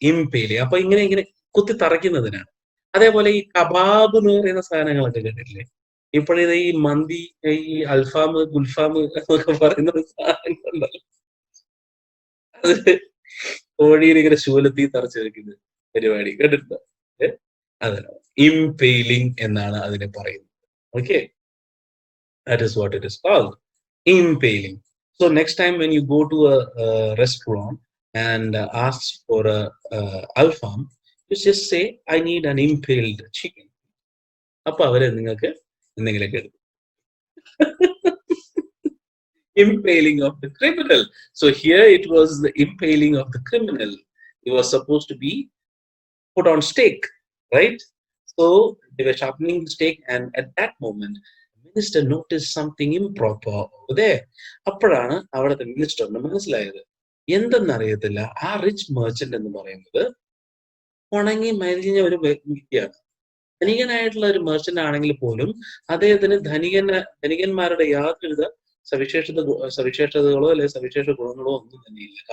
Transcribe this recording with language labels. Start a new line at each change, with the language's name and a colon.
Malayalam: ഇംപേലി, അപ്പൊ ഇങ്ങനെ കുത്തി തറയ്ക്കുന്നതിനാണ്. അതേപോലെ ഈ കബാബ് എന്ന് പറയുന്ന സാധനങ്ങളൊക്കെ കേട്ടിട്ടില്ലേ? ഇപ്പോഴിത് ഈ മന്തി, ഈ അൽഫാം, ഗുൽഫാം എന്നൊക്കെ പറയുന്ന സാധനങ്ങളുണ്ടല്ലോ, അത് കോഴിയിൽ ഇങ്ങനെ ശൂലത്തിൽ തറച്ചു വെക്കുന്ന പരിപാടി കേട്ടിട്ടുണ്ടോ? അതെ, ഇംപെയിലിംഗ് എന്നാണ് അതിനെ പറയുന്നത്.
English: Okay, that is what it is called, impaling. So next time when you go to a restaurant and ask for a alfam, you just say I need an impaled chicken.
Malayalam: അപ്പൊ അവര് നിങ്ങൾക്ക് എന്തെങ്കിലുമൊക്കെ എടുക്കും.
English: Impaling of the criminal. So here it was the impaling of the criminal. He was supposed to be put on stake, right? So they were sharpening the stake, and at that moment minister noticed something improper over there.
Malayalam: അപ്പോഴാണ് അവിടുത്തെ മിനിസ്റ്ററിന് മനസ്സിലായത് എന്തെന്നറിയത്തില്ല, ആ rich merchant എന്ന് പറയുന്നത് ഉണങ്ങി മരിഞ്ഞ ഒരു വ്യക്തിയാണ്. ധനികനായിട്ടുള്ള ഒരു മെർച്ചന്റ് ആണെങ്കിൽ പോലും അദ്ദേഹത്തിന് ധനികന്മാരുടെ യാതൊരുവിധ സവിശേഷതകളോ അല്ലെ സവിശേഷ ഗുണങ്ങളോ ഒന്നും തന്നെയില്ല.